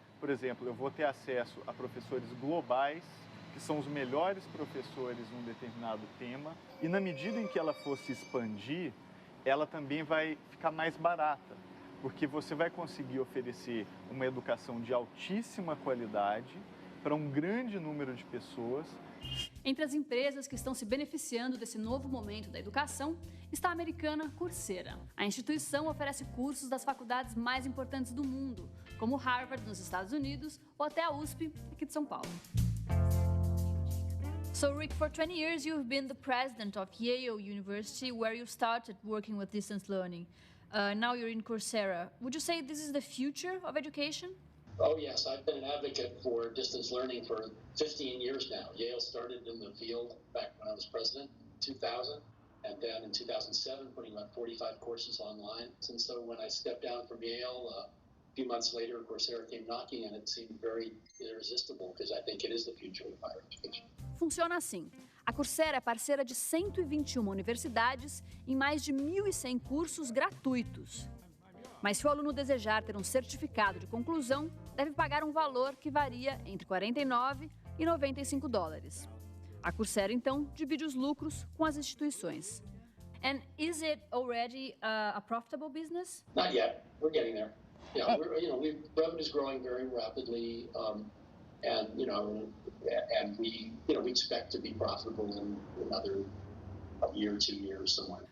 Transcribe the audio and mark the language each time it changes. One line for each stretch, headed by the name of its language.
Portuguese: Por exemplo, eu vou ter acesso a professores globais, que são os melhores professores num determinado tema, e na medida em que ela for se expandir, ela também vai ficar mais barata, porque você vai conseguir oferecer uma educação de altíssima qualidade para um grande número de pessoas. Entre as empresas que estão se beneficiando desse novo momento da educação está a americana Coursera. A instituição oferece cursos das faculdades mais importantes do mundo, como Harvard nos Estados Unidos ou até a USP aqui de São Paulo.
English: So Rick, for 20 years you've been the president of Yale University, where you started working with distance learning. Now you're in Coursera. Would you say this is the future of education? Oh, yes. I've been an advocate for distance learning for 15 years now. Yale started in the field back when I was president in 2000, and then in 2007, putting about 45 courses online. And so when I stepped down from Yale, a few months later, Coursera came knocking, and it seemed very irresistible, because I think it is the future of higher education.
Portuguese: Funciona assim. A Coursera é parceira de 121 universidades em mais de 1.100 cursos gratuitos. Mas se o aluno desejar ter um certificado de conclusão, deve pagar um valor que varia entre $49 e $95. A Coursera, então, divide os lucros com as instituições.
English: And is it already a profitable business? Not yet. We're getting there. Yeah, revenue is growing very rapidly, and we expect to be profitable in another year, 2 years, somewhere.